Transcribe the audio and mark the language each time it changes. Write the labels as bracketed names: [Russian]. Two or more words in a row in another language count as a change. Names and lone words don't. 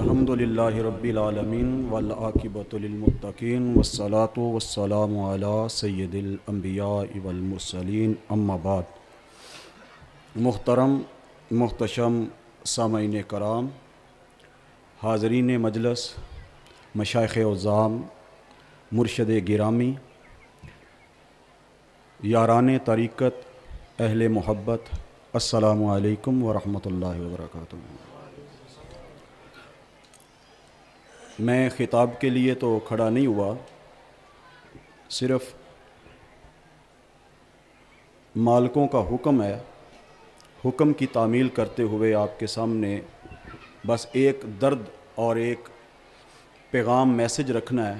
[Arabic] الحمد لله رب العالمين والعاقبة للمتقين والصلاة والسلام على سيد الأنبياء والمرسلين أما بعد. [Urdu] محترم محتشم سامعین کرام، حاضرین مجلس، مشائخ عظام، مرشد گرامی، یاران طریقت، اہل محبت, [Arabic] السلام عليكم ورحمة الله وبركاته. [Urdu] میں خطاب کے لیے تو کھڑا نہیں ہوا، صرف مالکوں کا حکم ہے، حکم کی تعمیل کرتے ہوئے آپ کے سامنے بس ایک درد اور ایک پیغام میسج رکھنا ہے.